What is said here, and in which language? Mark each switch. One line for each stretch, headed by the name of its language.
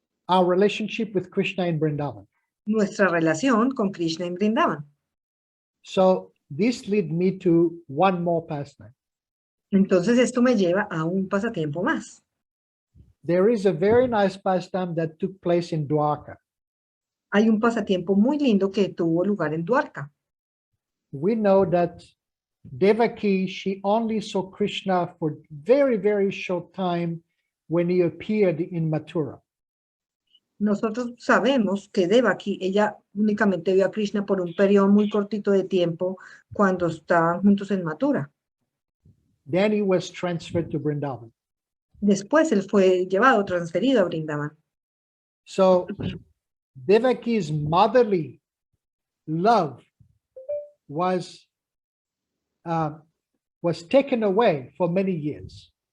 English: our relationship with Krishna in Vrindavan.
Spanish: Nuestra relación con Krishna en Vrindavan.
English: So this leads me to one more pastime.
Spanish: Entonces esto me lleva a un pasatiempo más.
English: There is a very nice pastime that took place in Dwarka.
Spanish: Hay un pasatiempo muy lindo que tuvo lugar en Dwarka.
English: We know that Devaki, she only saw Krishna for very, very short time when he appeared in Mathura.
Spanish: Nosotros sabemos que Devaki, ella únicamente vio a Krishna por un periodo muy cortito de tiempo cuando estaban juntos en Mathura.
English: Then he was transferred to Vrindavan.
Spanish: Después él fue llevado, transferido a Vrindavan.
English: So Devaki's motherly love was taken away for many years.